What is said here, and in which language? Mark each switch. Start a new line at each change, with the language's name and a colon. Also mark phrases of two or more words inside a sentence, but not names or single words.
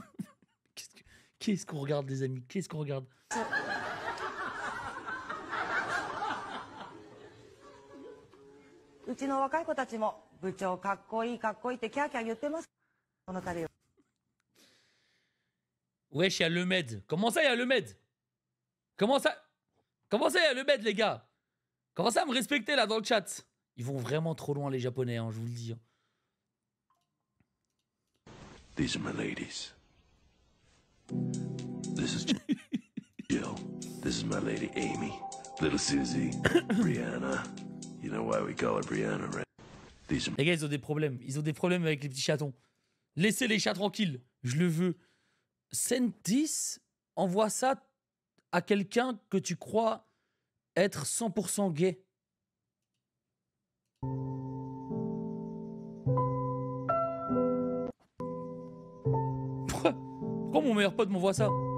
French: Qu'est-ce qu'on regarde, les amis? Qu'est-ce qu'on regarde?
Japanese: うちの若い子たちも部長かっこいいかっこいいってキャーキャー言ってます。この度は。
French: Wesh, il y a le Med. Comment ça, il y a le Med? Comment ça, il y a le Med, les gars? Commencez à me respecter, là, dans le chat. Ils vont vraiment trop loin, les Japonais, hein, je vous le dis.
English: These are my ladies. This is Jill. This is my lady Amy. Little Susie. Brianna. You know why we call her Brianna, right? These are...
French: Les gars, ils ont des problèmes. Ils ont des problèmes avec les petits chatons. Laissez les chats tranquilles. Je le veux. Scène 10, envoie ça à quelqu'un que tu crois être 100% gay. Pourquoi mon meilleur pote m'envoie ça?